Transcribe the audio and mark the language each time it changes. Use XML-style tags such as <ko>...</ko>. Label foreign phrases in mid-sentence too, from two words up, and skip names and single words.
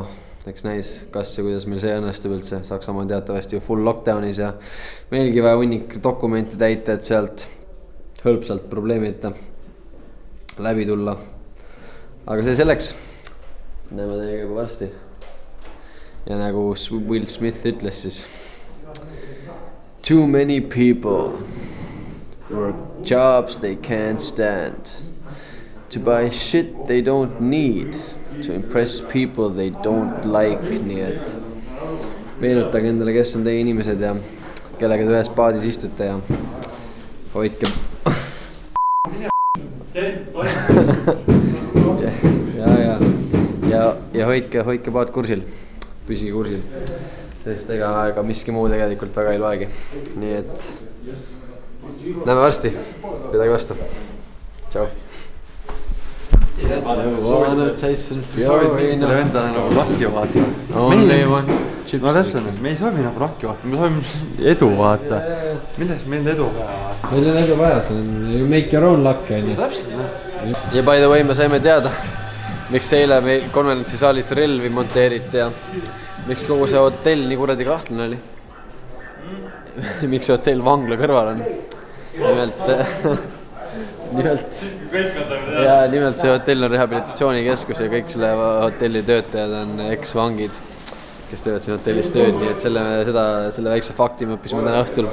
<et>Eks näis, kas ja kuidas meil see õnnestub üldse. Saksamaa on teatavasti ju</et> <en>full lockdownis</en> <et>ja meilgi vaja hunnik dokumenti täita, et sealt hõlpsalt probleemita läbi tulla. Aga see selleks. Näeme teiega juba varsti. Ja nagu Will Smith ütles siis.</et> <en>Too many people work jobs they can't stand. To buy shit they don't need. To impress people they don't like.</en> <et>Nii et meenutage endale, kes on teie inimesed ja kellega te ühes paadis istute ja hoidke ja hoidke paad kursil, püsige kursil, sest ega miski muu tegelikult väga ei loegi. Nii et näeme varsti, midagi vastu. Tšau. Tyson Fury endale nagu lakki vaata.</et> <en>Only one chips.</en> <et>No täpselt, me ei soovi nagu lakki vaata, me soovime edu vaata. Milles meil edu vaja? Meil on edu vaja, see on</et> <en>you make your own luck</en> <et>on ju. Ja</et> <en>by the way</en> <et>me saime teada, miks eile meil konverentsisaalist relvi monteeriti ja miks kogu see hotell nii kuradi kahtlane oli. Miks see hotell vangla kõrval on. Nimelt see hotell on rehabilitatsioonikeskus ja kõik selle hotelli töötajad on ex-vangid, kes teevad siin hotellis tööd, nii et selle väikse fakti me õppisime täna õhtul.</et>